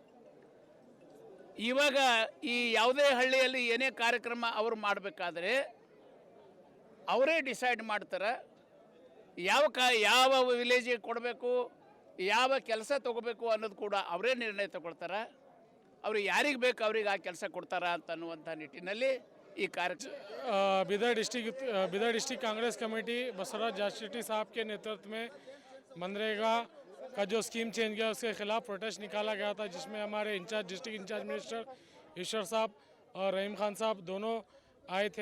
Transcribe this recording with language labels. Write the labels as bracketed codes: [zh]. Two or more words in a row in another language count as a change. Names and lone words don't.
[kn] ಇವಾಗ ಈ ಯಾವುದೇ ಹಳ್ಳಿಯಲ್ಲಿ ಏನೇ ಕಾರ್ಯಕ್ರಮ ಅವರು ಮಾಡಬೇಕಾದ್ರೆ ಅವರೇ ಡಿಸೈಡ್ ಮಾಡ್ತಾರೆ ಯಾವ ವಿಲೇಜಿಗೆ ಕೊಡಬೇಕು, ಯಾವ ಕೆಲಸ ತೊಗೋಬೇಕು ಅನ್ನೋದು ಕೂಡ ಅವರೇ ನಿರ್ಣಯ ತಗೊಳ್ತಾರೆ। ಅವರು ಯಾರಿಗೆ ಬೇಕು ಅವ್ರಿಗೆ ಆ ಕೆಲಸ ಕೊಡ್ತಾರ ಅಂತ ಅನ್ನುವಂಥ ನಿಟ್ಟಿನಲ್ಲಿ ಈ ಕಾರ್ಯಕ್ರಮ [hi] बिदर डिस्ट्रिक्ट कांग्रेस कमेटी बसवराज जापशेट्टी साहब के नेतृत्व में मनरेगा का जो स्कीम चेंज किया उसके खिलाफ प्रोटेस्ट निकाला गया था, जिसमें हमारे [en] district in-charge minister [hi] ईश्वर साहब और रहीम खान साहब दोनों आए थे।